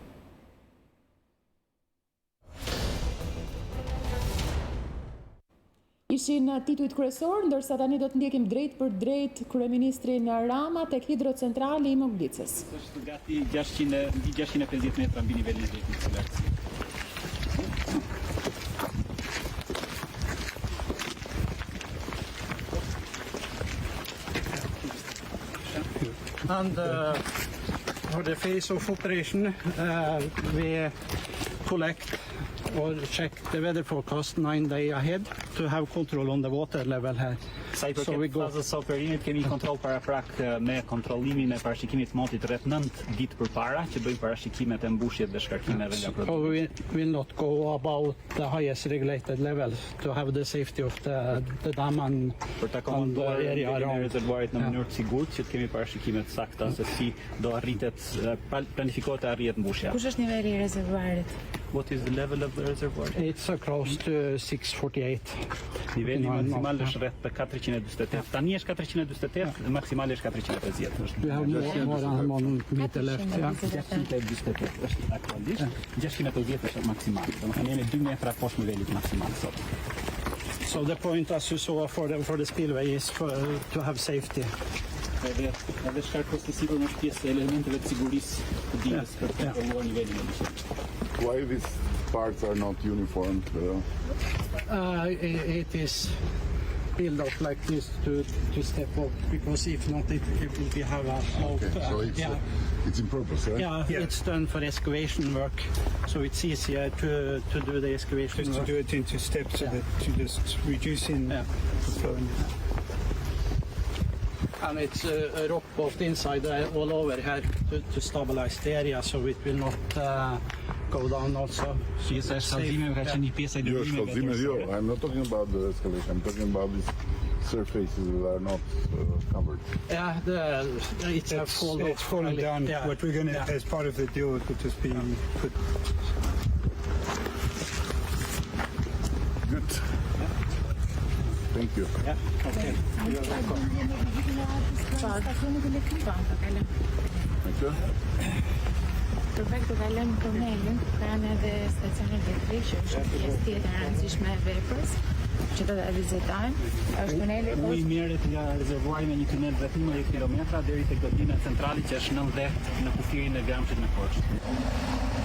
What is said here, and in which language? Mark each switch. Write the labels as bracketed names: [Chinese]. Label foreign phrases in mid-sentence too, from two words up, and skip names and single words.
[Albanian] Ishin titujt kryesor, ndërsa tani do të ndjekim drejt për drejt kryeministrin Rama tek hidrocentrali i Moglicës. Është gati 650 metra mbi nivelin e drejtit të lartësisë. [English] And for the phase of operation, we collect or check the weather forecast 9 days ahead to have control on the water level here. [Albanian] Sa i përket fazës së operimit, kemi kontroll paraprak me kontrollimin e parashikimit të motit rreth 9 ditë përpara, që bëjmë parashikimet e mbushjet dhe shkarkimeve nga [English] So [Albanian] produkti. [English] we will not go about the highest regulated level to have the safety of the dam and [Albanian] Për ta [English] the [Albanian] komanduar [English] area [Albanian] nivelin e [English] around. [Albanian] rezervuarit në mënyrë të sigurt, që të kemi parashikime të sakta se si do arritet, planifikohet të arrihet mbushja. Kush është niveli i rezervuarit? [English] What is the level of the reservoir? It's close to 648. [Albanian] Niveli maksimal është rreth 448. Tani është 448, maksimali është 450. [English] We have more than 1 meter left. Yeah. [Albanian] 648 është aktualisht, 680 është maksimali. Domethënë jemi 2 metra poshtë nivelit maksimal sot. [English] So the point, as you saw, for the spillway is to have safety. [Albanian] Edhe shkarkos të sipër është pjesë e elementeve të sigurisë të dijes për të kontrolluar nivelin e mëshit. [English] Why these parts are not uniform? It is built up like this to step up, because if not, it will be have a slope. Okay, so it's in purpose, right? Yeah, it's done for excavation work, so it's easier to do the excavation Just to work. do it into steps so that to just reducing the flow. And it's a rock both inside all over here to stabilize the area, so it will not go down also. [Albanian] Pjesa e shkallëzimeve ka qenë një pjesë e Jo, ndërtimeve shkallëzime, jo. atmosferore. [English] I'm not talking about the escalation. I'm talking about these surfaces that are not covered. Yeah, it's a fall It's off. fallen down. Yeah. What we're going to, as part of the deal, it will just be put. Good. Thank you. Okay. Thank you. [Albanian] Perfekt, do kalojm tunelin, kanë edhe stacionin elektrik, që është pjesë tjetër e rëndësishme e veprës, që do ta vizitojmë. Është tuneli Uji merret nga rezervuari me një tunel rreth 11 kilometra deri tek godina e centralit që është 90 në kufirin e Gramshit në Korçë.